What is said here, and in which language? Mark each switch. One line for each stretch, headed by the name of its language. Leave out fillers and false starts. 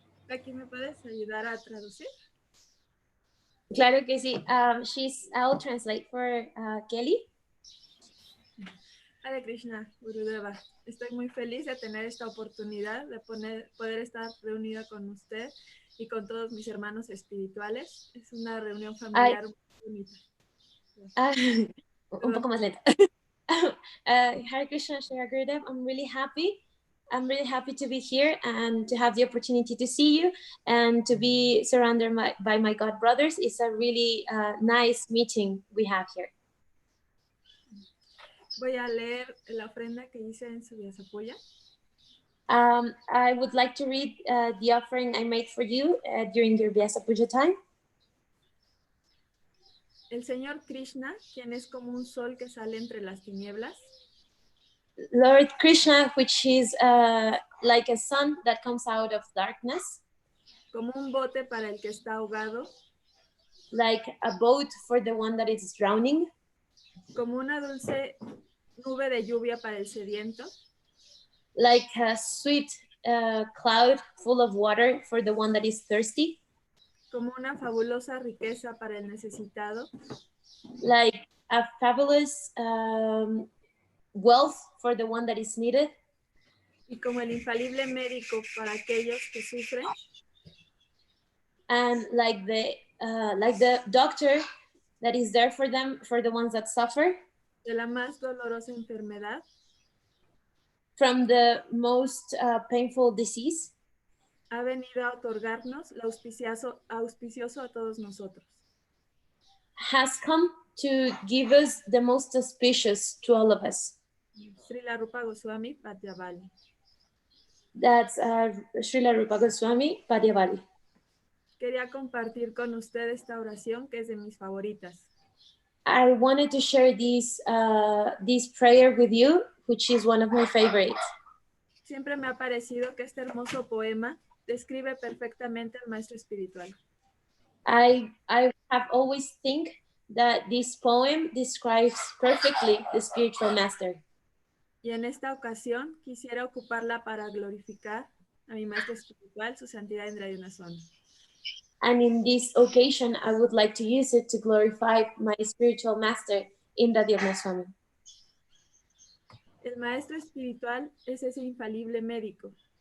Spanish: ¿Aquí me puedes ayudar a traducir? Claro que sí.
English: I'll translate for Kelly.
Spanish: Hare Krishna, Gurudeva. Estoy muy feliz de tener esta oportunidad de poder estar reunida con usted y con todos mis hermanos espirituales. Es una reunión familiar muy bonita. Un poco más lenta. Hare Krishna, Shri Gurudev.
English: I'm really happy to be here and to have the opportunity to see you and to be surrounded by my God brothers. It's a really nice meeting we have here.
Spanish: Voy a leer la ofrenda que hice en su Vyasapoya.
English: I would like to read the offering I made for you during your Vyasa Puja time.
Spanish: El Señor Krishna, quien es como un sol que sale entre las tinieblas.
English: Lord Krishna, which is like a sun that comes out of darkness.
Spanish: Como un bote para el que está ahogado.
English: Like a boat for the one that is drowning.
Spanish: Como una dulce nube de lluvia para el sediento.
English: Like a sweet cloud full of water for the one that is thirsty.
Spanish: Como una fabulosa riqueza para el necesitado.
English: Like a fabulous wealth for the one that is needed.
Spanish: Y como el infalible médico para aquellos que sufren,
English: And like the doctor that is there for them, for the ones that suffer
Spanish: de la más dolorosa enfermedad,
English: from the most painful disease,
Spanish: ha venido a otorgarnos lo auspicioso a todos nosotros.
English: has come to give us the most auspicious to all of us.
Spanish: Srila Rupa Goswami Padyavali.
English: That's Srila Rupa Goswami Padyavali.
Spanish: Quería compartir con usted esta oración que es de mis favoritas.
English: I wanted to share this prayer with you, which is one of my favorites.
Spanish: Siempre me ha parecido que este hermoso poema describe perfectamente al maestro espiritual.
English: I have always think that this poem describes perfectly the spiritual master.
Spanish: Y en esta ocasión quisiera ocuparla para glorificar a mi maestro espiritual, su santidad Indrayana Swami.
English: And in this occasion, I would like to use it to glorify my spiritual master, Indradyumna Swami.
Spanish: El maestro espiritual es ese infalible médico.